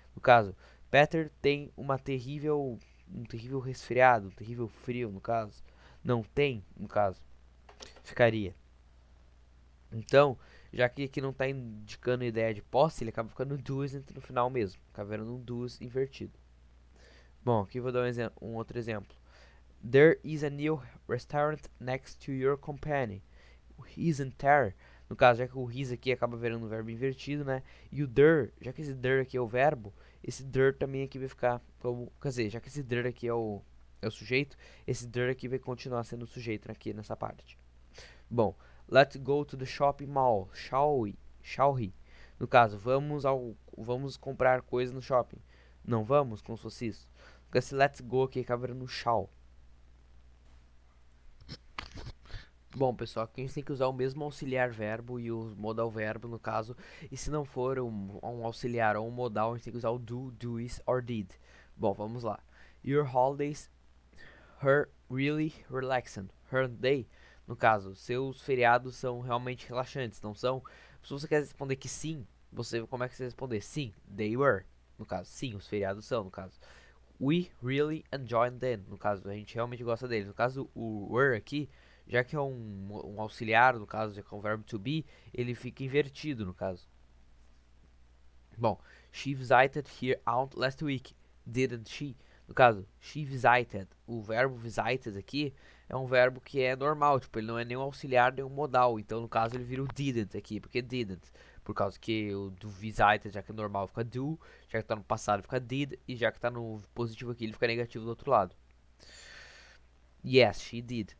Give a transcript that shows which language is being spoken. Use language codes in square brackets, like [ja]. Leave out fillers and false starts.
[pt] No caso, Peter tem um terrível resfriado, um terrível frio, no caso. Não tem, no caso. Ficaria. Então, já que aqui não está indicando ideia de posse, ele acaba ficando doesn't no final mesmo. Acaba virando um does invertido. Bom, aqui vou dar um outro exemplo. [en] There is a new restaurant next to your company. Isn't there? [pt] No caso, já que o is aqui acaba virando um verbo invertido, né? E o there, já que esse there aqui é o verbo, esse there também aqui vai ficar como... Quer dizer, já que esse there aqui é o sujeito, esse there aqui vai continuar sendo o sujeito aqui nessa parte. [en] Bom, let's go to the shopping mall. Shall we? Shall we? [pt] No caso, vamos comprar coisas no shopping. Não vamos, como se fosse isso. Porque esse let's go aqui acaba virando shall. Bom, pessoal, aqui a gente tem que usar o mesmo auxiliar verbo e o modal verbo, no caso. E se não for um auxiliar ou um modal, a gente tem que usar o do, does or did. Bom, vamos lá. [en] Your holidays are really relaxing. [pt] Her day, no caso, seus feriados são realmente relaxantes, não são? Se você quer responder que sim, como é que você responder? Sim, [en] they were. [pt] No caso, sim, os feriados são, no caso. [en] We really enjoy them. [pt] No caso, a gente realmente gosta deles. No caso, o were aqui, já que é um auxiliar, no caso, já que é um verbo to be, ele fica invertido, no caso. [en] Bom, she visited here out last week, didn't she? [pt] No caso, [en] she visited. [pt] O verbo visited aqui é um verbo que é normal, tipo, ele não é nem um auxiliar nem um modal. Então, no caso, ele vira o didn't aqui, porque didn't. Por causa que o do visited, já que é normal, fica do, já que tá no passado, fica did, e já que tá no positivo aqui, ele fica negativo do outro lado. [en] Yes, she did.